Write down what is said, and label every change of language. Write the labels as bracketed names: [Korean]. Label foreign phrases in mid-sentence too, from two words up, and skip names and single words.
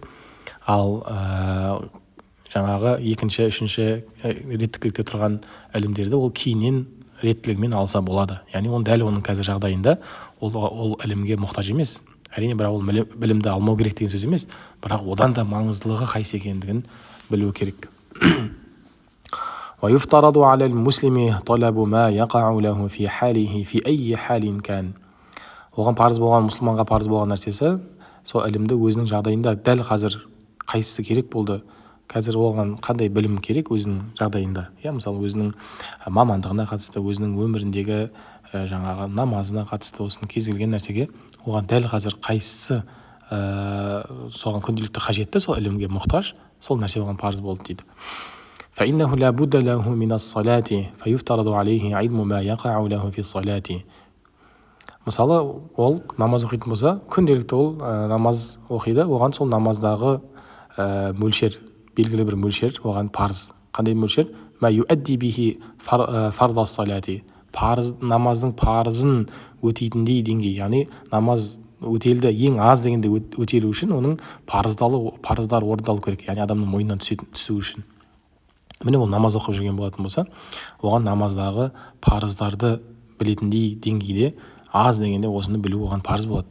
[Kazakh] Ал жаңағы екінші, үшінші реттілікте тұрған ілімдерді ол кейіннен реттілігімен алса болады. Яғни он дәл оның қазір жағдайында ол ілімге мұқтаж емес. Әрине, бірақ ол білімді алмау керек деген сөз емес. Бірақ одан да маңыздылығы қайсы екендігін білу керек. [Arabic] "ويفترض على المسلم طلب ما يقع له في حاله في أي حال كان." [Kazakh] Оған парыз болған, мұсылманға парыз болған нәрсесі сол ілімді өзінің жағдайында дәл қазір қайсысы керек болды, қазір оған қандай білім керек өзінің жағдайында. Мысалы өзінің мамандығына қатысты, өзінің өміріндегі жаңағы намазына қатысты, осының кез келген нәрсеге оған дәл қазір қайсысы соған күнделікті қажетті, сол ілімге мұқтаж, сол нәрсе оған парыз болды дейді. [Arabic] فإنه لا بد له من الصلاة فيفترض عليه علم ما يقع له في الصلاة. [Kazakh] Мысалы ол намаз оқитын болса, күнделікті ол намаз оқиды, оған сол намаздағы мөлшер, белгілі бір мөлшер оған парыз. Қандай мөлшер? [Arabic] ما يؤدي به فرض الصلاة. [Kazakh] Парыз, намаздың парызын өтейтіндей деңгей. Яғни намаз өтелді ең аз дегенде өтелу үшін оның парыздар орындалу керек. Яғни адамның мойнынан түсу үшін. Міне ол намаз оқып жүрген болатын болса, оған намаздағы парыздарды білетіндей деңгейде аз дегенде осыны білу оған парыз болады.